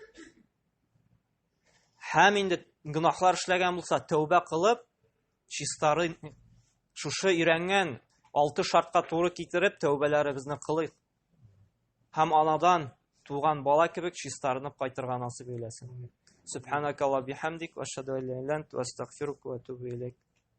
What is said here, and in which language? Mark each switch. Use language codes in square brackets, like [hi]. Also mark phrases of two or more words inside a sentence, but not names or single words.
[tt] Һәм инде гынаһлар эшләгән булса, тәүбә кылып, чистары шушы өйрәнгән 6 шартка туры китереп, тәүбәләребезне кылыйк. Һәм анадан туган бала кебек чистарынып кайтырга насыйп эйләсен. [ar] سبحانك وبحمدك وأشهد أن لا إله إلا أنت وأستغفرك وأتوب إليك.